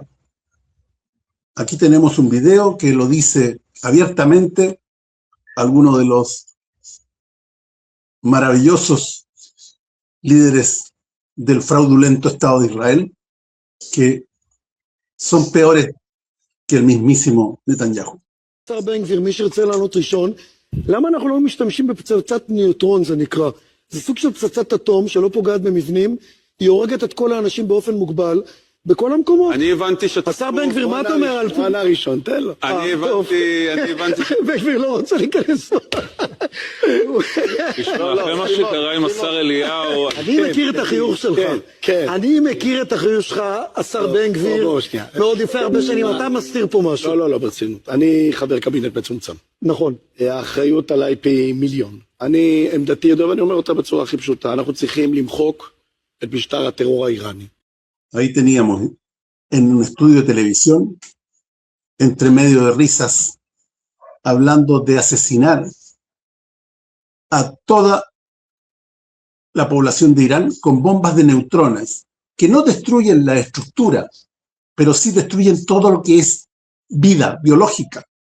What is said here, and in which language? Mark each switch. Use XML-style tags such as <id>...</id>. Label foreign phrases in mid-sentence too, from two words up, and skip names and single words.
<es>Aquí tenemos un video que lo dice abiertamente alguno de los maravillosos líderes del fraudulento Estado de Israel, que son peores que el mismísimo Netanyahu.</es> <he>השר בן גביר, מי שירצה לענות ראשון, למה אנחנו לא משתמשים בפצצת ניוטרון, זה נקרא? זה סוג של פצצת אטום שלא פוגעת במבנים, היא הורגת את כל האנשים באופן מוגבל, בכל המקומות. אני הבנתי שאתה... השר בן גביר, מה אתה אומר על... ענה ראשון, תן לו. אני הבנתי... בן גביר לא רוצה להיכנס. תשמע, אחרי מה שקרה עם השר אליהו... אני מכיר את החיוך שלך. אני מכיר את החיוך שלך, השר בן גביר, מאוד יפה הרבה שנים. אתה מסתיר פה משהו. לא, ברצינות. אני חבר קבינט מצומצם. נכון. האחריות עליי פי מיליון. עמדתי ידוע ואני אומר אותה בצורה הכי פשוטה. אנחנו צריכים למחוק את משטר הטרור האיראני.</he> <es>Ahí teníamos en un estudio de televisión, entre medio de risas, hablando de asesinar a toda la población de Irán con bombas de neutrones, que no destruyen la estructura, pero sí destruyen todo lo que es vida biológica.</es>